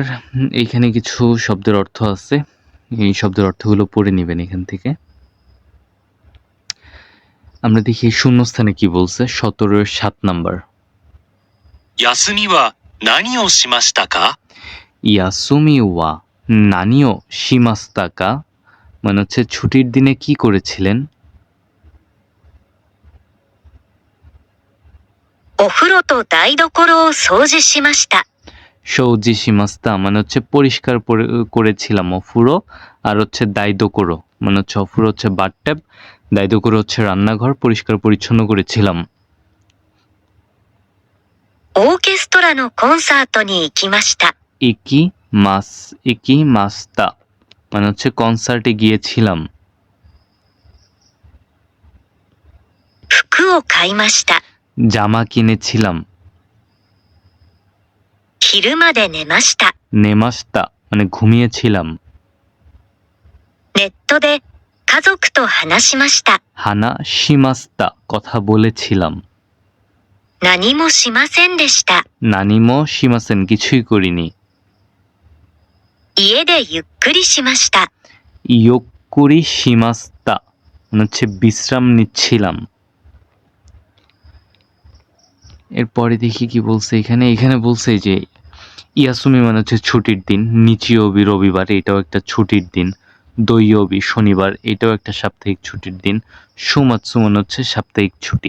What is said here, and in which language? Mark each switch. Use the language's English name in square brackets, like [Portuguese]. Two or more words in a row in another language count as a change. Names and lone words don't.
[Bangla] এইখানে কিছু শব্দের অর্থ আছে, এই শব্দের অর্থগুলো পড়ে নেবেন এখান থেকে। আমরা দেখি শূন্যস্থানে কি বলছে, 17-7 নাম্বার। [Japanese] 休みは何をしましたか？休みは何をしましたか [Bangla] মানে হচ্ছে ছুটির দিনে কি করেছিলেন। [Japanese] お風呂と台所を掃除しました。掃除しました [Bangla] মানে হচ্ছে পরিষ্কার করেছিলাম অফুরো, আর হচ্ছে দায়দোকরো মানে হচ্ছে অফুরো হচ্ছে বাথট্যাব, দায়দোকরো হচ্ছে রান্নাঘর, পরিষ্কার পরিচ্ছন্ন করেছিলাম। [Japanese] オーケストラのコンサートに行きました。行きました [Bangla] মানে হচ্ছে কনসার্টে গিয়েছিলাম। [Japanese] 服を買いました。 [Bangla] জামা কিনেছিলাম। [Japanese] 昼まで寝ました。 [Bangla] নেমাস্তা মানে ঘুমিয়েছিলাম। [Japanese] ネットで家族と話しました。話しました [Bangla] কথা বলেছিলাম। [Japanese] 何もしませんでした。何もしません [Bangla] কিছুই করিনি। [Japanese] 家でゆっくりしました。ゆっくりしました [Bangla] মানে হচ্ছে বিশ্রাম নিচ্ছিলাম। এরপরে দেখি কি বলছে এখানে বলছে যে ইয়াসুমি মানে হচ্ছে ছুটির দিন, নিচিওবি রবিবার এটাও একটা ছুটির দিন, দৈয়বি শনিবার এটাও একটা সাপ্তাহিক ছুটির দিন, সুমাৎসু মানে হচ্ছে সাপ্তাহিক ছুটি।